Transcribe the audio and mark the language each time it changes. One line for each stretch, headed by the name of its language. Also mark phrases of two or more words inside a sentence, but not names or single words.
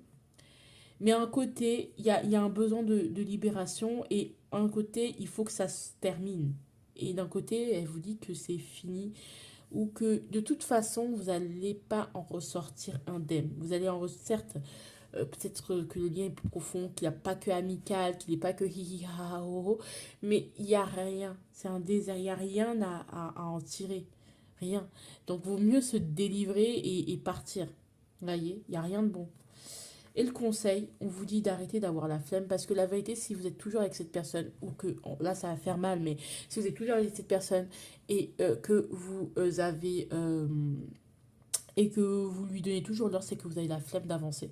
French: Mais à un côté, il y a un besoin de libération. Et à un côté, il faut que ça se termine. Et d'un côté, elle vous dit que c'est fini. Ou que de toute façon, vous n'allez pas en ressortir indemne. Vous allez en ressortir, certes, peut-être que le lien est plus profond, qu'il n'y a pas que amical, qu'il n'est pas que hi hi ha ha ho ho, mais il n'y a rien. C'est un désert, il n'y a rien à en tirer. Rien. Donc, vaut mieux se délivrer et partir. Vous voyez, il n'y a rien de bon. Et le conseil, on vous dit d'arrêter d'avoir la flemme parce que la vérité, si vous êtes toujours avec cette personne, ou que, là ça va faire mal, mais si vous êtes toujours avec cette personne et que vous avez, et que vous lui donnez toujours l'heure, c'est que vous avez la flemme d'avancer.